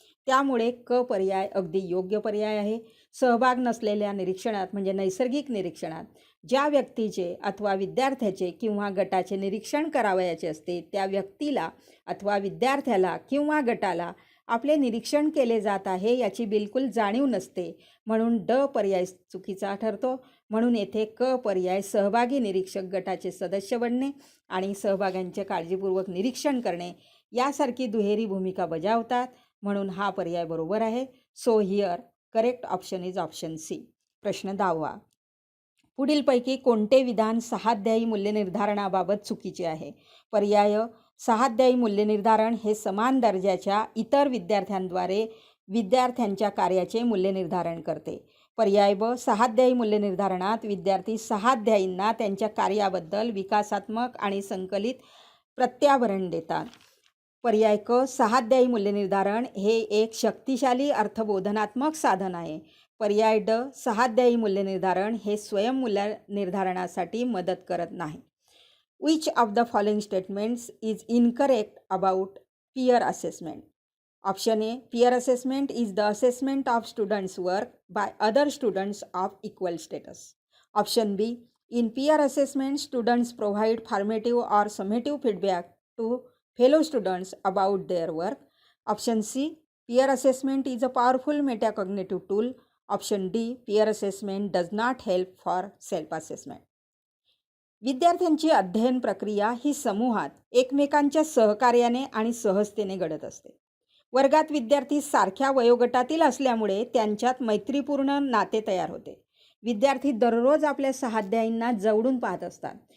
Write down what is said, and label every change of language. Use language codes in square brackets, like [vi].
[mr] त्यामुळे क पर्याय अगदी योग्य पर्याय आहे. सहभाग नसलेल्या निरीक्षणात म्हणजे नैसर्गिक निरीक्षणात ज्या व्यक्तीचे अथवा विद्यार्थ्याचे किंवा गटाचे निरीक्षण करावयाचे असते त्या व्यक्तीला अथवा विद्यार्थ्याला किंवा गटाला आपले निरीक्षण केले जात आहे याची बिलकुल जाणीव नसते. म्हणून ड पर्याय चुकीचा ठरतो. म्हणून येथे क पर्याय सहभागी निरीक्षक गटाचे सदस्य बनणे आणि सहभाग्यांचे काळजीपूर्वक निरीक्षण करणे यासारखी दुहेरी भूमिका बजावतात. म्हणून हा पर्याय बरोबर आहे. [en] So here correct option is option C. [mr] प्रश्न 10वा. पुढीलपैकी कोणते विधान सहाध्यायी मूल्यनिर्धारणाबाबत चुकीचे आहे? पर्याय सहाध्यायी मूल्यनिर्धारण हे समान दर्जाच्या इतर विद्यार्थ्यांद्वारे विद्यार्थ्यांच्या कार्याचे मूल्यनिर्धारण करते. पर्याय ब सहाध्यायी मूल्यनिर्धारणात विद्यार्थी सहाध्यायींना त्यांच्या कार्याबद्दल विकासात्मक आणि संकलित प्रत्याभरण देतात. पर्याय क सहाध्यायी मूल्यनिर्धारण हे एक शक्तिशाली अर्थबोधनात्मक साधन आहे. पर्याय ड सहाध्यायी मूल्यनिर्धारण हे स्वयं मूल्यनिर्धारणासाठी मदत करत नाही. [en] Which of the following statements is incorrect about peer assessment? Option A peer assessment is the assessment of students' work by other students of equal status. Option B, in peer assessment students provide formative or summative feedback to fellow students about their work. Option C, peer assessment is a powerful metacognitive tool. Option D, peer assessment does not help for self-assessment. [mr] विद्यार्थ्यांची अध्ययन प्रक्रिया ही समूहात एकमेकांच्या सहकार्याने आणि सहजतेने घडत असते. वर्गात विद्यार्थी सारख्या वयोगटातील असल्यामुळे त्यांच्यात मैत्रीपूर्ण नाते तयार होते. विद्यार्थी दररोज आपल्या सहाध्यायींना जवळून पाहत असतात.